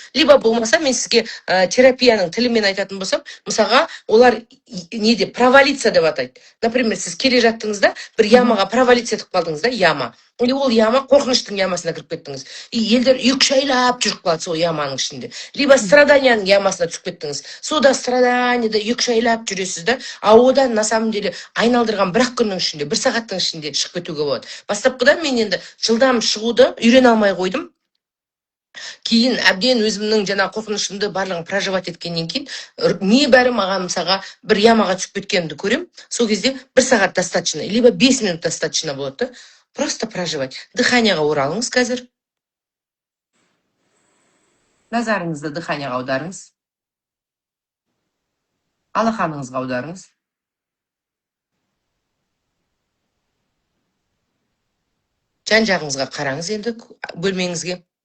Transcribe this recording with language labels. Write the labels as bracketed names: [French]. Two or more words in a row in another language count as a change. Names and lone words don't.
[Kazakh] Либо болмаса, мен сізге терапияның тілімен айтатын болсам, мысалға, олар неде провалиться деп атайды. Например, сіз келе жаттыңызда, бір ямаға провалиться етіп қалдыңыз да, яма. И ол яма қорқыныштың ямасына кіріп кеттіңіз. И елдер шайлап жүріп қалады сол яманың ішінде. Либо страданияның ямасына түсіп кеттіңіз. Сода страданияда шайлап жүресіз да, а одан [Russian] на самом деле [Kazakh] айналдырған 1 күннің ішінде, 1 сағаттың ішінде шығып кетуге болады. Бастапқыда мен енді жылдам шығуды үйрене алмай қойдым. Кейін әбден өзімнің қорқынышымды барлығын проживать еткеннен кейін, небәрі маған мысалға бір ямаға түсіп кеткенімді көрем. Сол кезде 1 сағат достаточно, либо 5 минут достаточно болады. [Russian] Просто проживать. [Kazakh] Дыханияға оралыңыз қазір. Назарыңызды дыханияға аударыңыз. Алақаныңызға аударыңыз. Жан-жағыңызға қараңыз енді бөлмеңізге.